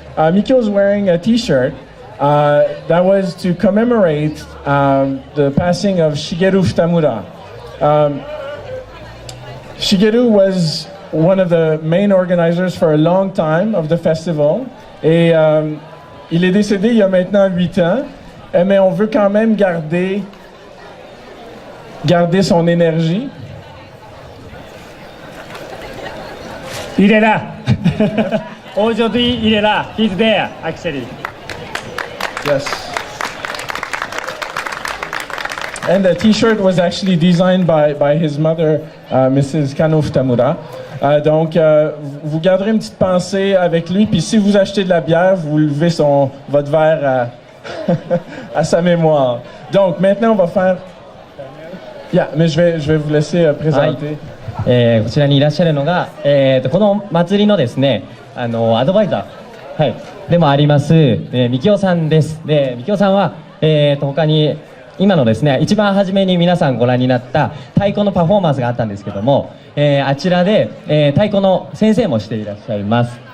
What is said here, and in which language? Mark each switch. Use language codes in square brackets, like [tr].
[en] Mikio's wearing a T-shirt that was to commemorate the passing of Shigeru Futamura. Shigeru was one of the main organizers for a long time of the festival. [fr] Et il est décédé il y a maintenant 8 ans, mais on veut quand même garder son énergie. Il est là. Aujourd'hui, il est là. [en] He's there, actually. Yes. And the T-shirt was actually designed by his mother, Mrs. Kano Futamura. [fr] Donc, vous garderez une petite pensée avec lui, puis si vous achetez de la bière, vous levez votre verre à sa mémoire. Donc, maintenant, on va faire... Yeah, mais je vais vous laisser présenter. [ja] こちらにいらっしゃるのが、この祭りのですね、アドバイザー、はい、でもあります、みきおさんです。で、みきおさんは、他に今のですね、一番初めに皆さんご覧になった太鼓のパフォーマンスがあったんですけども、あちらで、太鼓の先生もしていらっしゃいます。